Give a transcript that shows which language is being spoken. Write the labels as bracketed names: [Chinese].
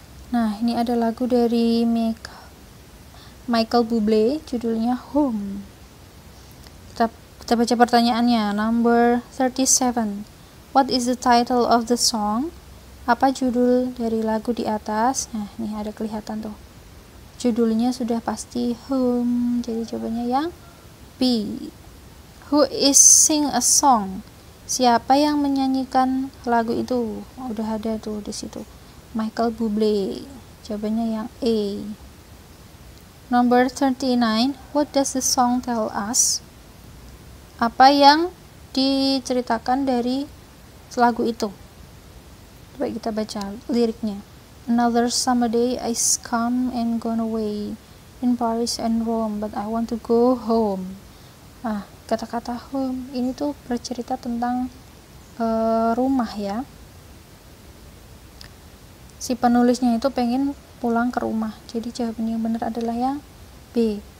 [Indonesian] Nah, ini ada lagu dari Michael Bublé, judulnya Home. Kita baca pertanyaannya. [English] Number 37. What is the title of the song? [Indonesian] Apa judul dari lagu di atas? Nah, ini ada kelihatan tuh. Judulnya sudah pasti Home. Jadi jawabannya yang B. [English] Who is sing a song? [Indonesian] Siapa yang menyanyikan lagu itu? Udah ada tuh di situ. Michael Bublé. Jawabannya yang A. [English] Number 39. What does the song tell us? [Indonesian] Apa yang diceritakan dari lagu itu? Coba kita baca liriknya. [English] Another summer day is come and gone away in Paris and Rome, but I want to go home. [Indonesian] Kata-kata home ini tuh bercerita tentang rumah ya. Si penulisnya itu pengen pulang ke rumah. Jadi jawaban yang benar adalah yang B.